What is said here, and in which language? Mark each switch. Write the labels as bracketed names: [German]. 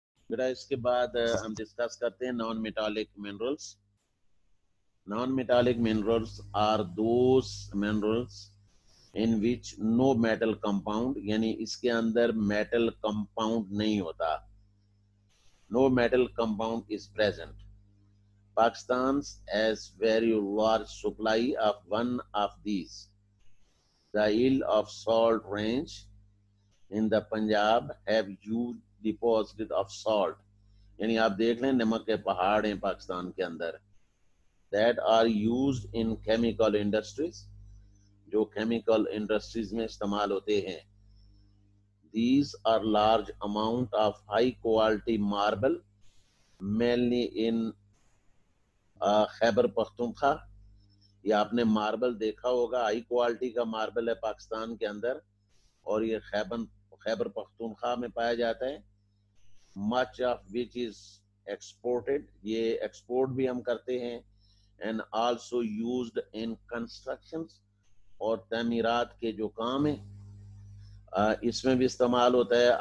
[Urdu] بیٹا اس کے بعد ہم ڈسکس کرتے ہیں [English] Non metallic minerals. Non metallic minerals are those minerals in which no metal compound, [Urdu] یعنی اس کے اندر میٹل کمپاؤنڈ نہیں ہوتا، [English] no metal compound is present. Pakistan has very large supply of one of these. The Isle of Salt range in the Punjab have huge deposits of salt. [Urdu] یعنی آپ دیکھ لیں نمک کے پہاڑ ہیں پاکستان کے اندر، [English] that are used in chemical industries، [Urdu] جو chemical industries میں استعمال ہوتے ہیں۔ [English] These are large amount of high quality marble, mainly in Khyber Pakhtunkhwa. [Urdu] یہ آپ نے ماربل دیکھا ہوگا, ہائی کوالٹی کا ماربل ہے پاکستان کے اندر, اور یہ خیبر پختونخوا میں پایا جاتا ہے. [English] much of which is exported, [Urdu] یہ ایکسپورٹ بھی ہم کرتے ہیں, [English] and also used in construction, [Urdu] اور تعمیرات کے جو کام ہیں اس میں بھی استعمال ہوتا ہے.